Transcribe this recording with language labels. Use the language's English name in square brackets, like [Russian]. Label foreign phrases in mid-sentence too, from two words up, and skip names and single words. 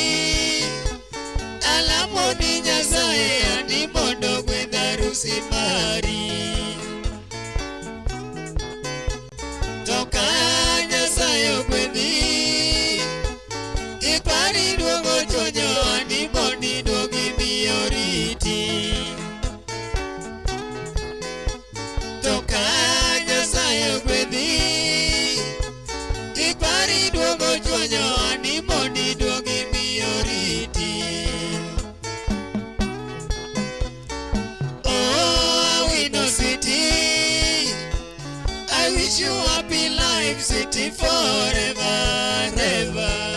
[Luo (Kenya and Tanzania)] alamoni nyasaye ani mondo gwedharu simari. Toka nyasaye ogwedhi ipari duogo chonyo ani mondi duogi miyo riti. Ipari duogo chonyo ani mondi duogi miyo riti. [English] Oh, Awino City, I wish you happy life, city forever, ever.